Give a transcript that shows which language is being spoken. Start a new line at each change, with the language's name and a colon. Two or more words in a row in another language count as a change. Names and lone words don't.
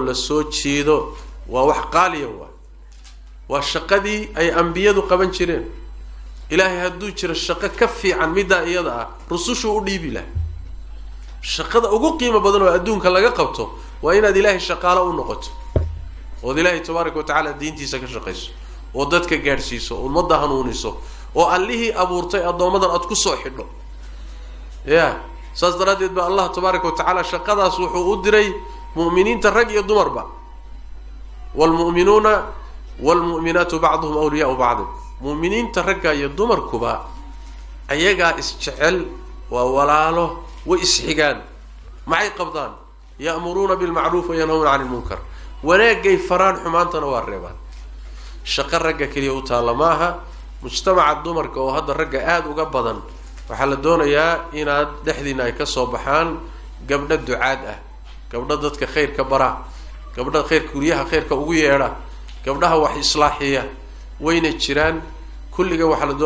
Somali: la soo jiido waa wax qaaliya waa shaqadii ay anbiyadu qaban jireen ilaahay hadduu jiro shaqo ka fiican midda iyada ah rusushu u dhiibi lahaa shaqada ugu qiimo badan oo adduunka laga qabto waa inaad ilaahay shaqaale u noqoto oo ilaahay
Arabic: tabaaraka wa ta'ala
Somali: diintiisa ka shaqeyso oo dadka gaarsiiso oo ummadda hanuuniso oo allihii abuurtay adoomadan aad ku soo xidho saas daraadeed ba
Arabic: Allah tabaaraka wa ta'ala
Somali: shaqadaas wuxuu u diray mu'miniinta rag iyo dumarba
Arabic: wal mu'minuna wal mu'minatu ba'dhum awliya'u ba'd
Somali: mu'miniinta ragga iyo dumarkuba ayaga isjecel waa walaalo way isxigaan maxay qabdaan
Arabic: ya'muruna bil ma'ruf wa yanhawna 'anil munkar
Somali: wanaagay faraan xumaantana waa reebaan shaqo ragga kaliya u taala maaha mujtamaca dumarka oo hadda ragga aad uga badan waxa la doonayaa inaad dhexdiina ay ka soo baxaan gabdho ducaad ah gabdho dadka khayrka bara gabdho khayrka guriyaha khayrka ugu yeedha gabdhaha wax islaaxiya wayna jiraan kulliga waxa la